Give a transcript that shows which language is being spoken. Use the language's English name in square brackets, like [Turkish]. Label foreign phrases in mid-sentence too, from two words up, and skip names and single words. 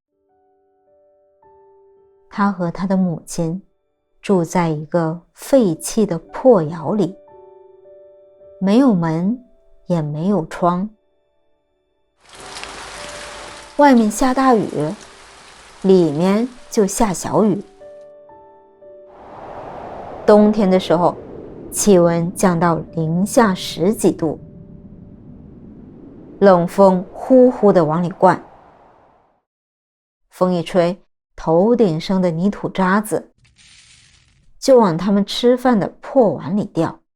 [Chinese] 他和他的母親住在一個廢棄的破窑裡，沒有門也沒有窗，外面下大雨，裡面就下小雨。冬天的時候，氣溫降到零下10幾度，冷風呼呼地往裡灌，風一吹，頭頂上的泥土渣子就往他們吃飯的破碗裡掉。